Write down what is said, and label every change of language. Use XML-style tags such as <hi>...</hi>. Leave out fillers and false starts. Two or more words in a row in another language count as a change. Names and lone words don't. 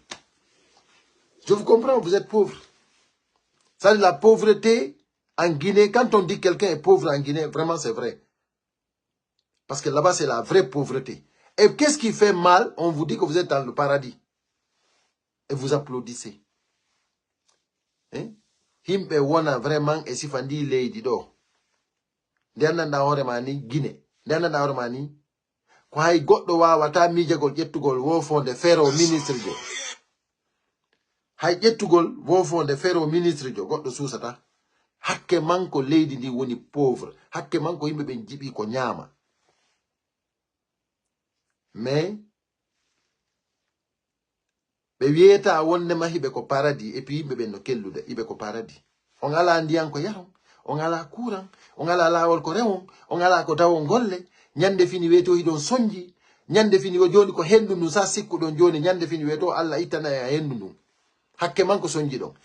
<fr>Je vous comprends, vous êtes pauvres. Ça, la pauvreté en Guinée, quand on dit que quelqu'un est pauvre en Guinée, vraiment c'est vrai. Parce que là-bas, c'est la vraie pauvreté. Et qu'est-ce qui fait mal? On vous dit que vous êtes dans le paradis. Et vous applaudissez. Hein?</fr> <ff>Himbe wana vraiment et si fandi lady do. Ndiana da hore mani Guinée. Ndiana da hore mani. Ko hay goddo wawata mijagol jettugol wo fonde fero ministre jo. Hay jettugol wo fonde fero ministre jo goddo susata. Hakke manko lady ndi woni pauvre. Hakke manko himbe ben jibi ko nyama. Mais be wieta wonde ma hibe ko paradis</ff> <fr>et puis</fr> <ff>be no kellude ibe ko paradis. On ala ndiyan ko yaron, on ala courant, on ala lawol ko rewon, on ala ko tawo golle, nyande fini weto hidon sonji, nyande fini joni ko hendu nu sa sikku don joni nyande fini weto alla itana ya hendu nu. Hakke man ko sonji don.</ff>